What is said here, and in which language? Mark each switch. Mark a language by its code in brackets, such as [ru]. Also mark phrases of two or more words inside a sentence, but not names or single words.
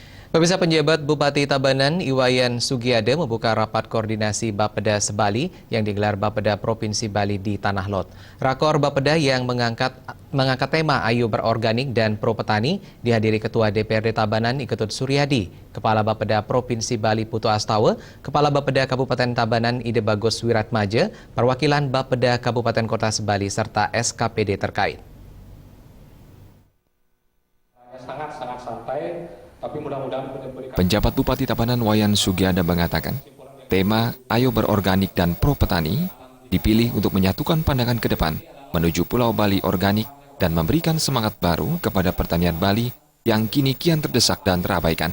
[id] Pemirsa, penjabat Bupati Tabanan Iwayan Sugiade membuka rapat koordinasi Bapeda Sebali yang digelar Bapeda Provinsi Bali di Tanah Lot. Rakor Bapeda yang mengangkat tema Ayo Berorganik dan Pro Petani dihadiri Ketua DPRD Tabanan Iketut Suryadi, Kepala Bapeda Provinsi Bali Putu Astawa, Kepala Bapeda Kabupaten Tabanan Ide Bagus Wiratmaja, perwakilan Bapeda Kabupaten Kota Sebali serta SKPD terkait. Sangat santai, tapi mudah-mudahan Penjabat Bupati Tabanan Wayan Sugiade mengatakan, tema Ayo Berorganik dan Pro Petani dipilih untuk menyatukan pandangan ke depan menuju Pulau Bali organik dan memberikan semangat baru kepada pertanian Bali yang kini kian terdesak dan terabaikan.